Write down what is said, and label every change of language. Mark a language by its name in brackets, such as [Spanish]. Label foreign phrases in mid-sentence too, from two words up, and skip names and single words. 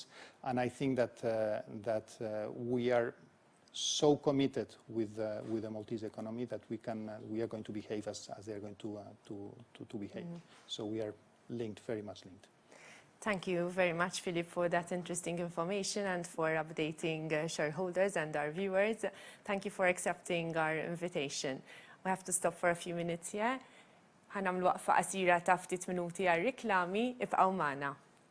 [English] And I think that we are so committed with the Maltese economy that we are going to behave as they are going to behave. So we are linked, very much linked. Thank you very much, Felipe, for that interesting information and for updating shareholders and our viewers. Thank you for accepting our invitation. We have to stop for a few minutes here. [Maltese] Ħanamlu waqfa qasira ta' ftit minuti għal riklami, ibqgħu magħna.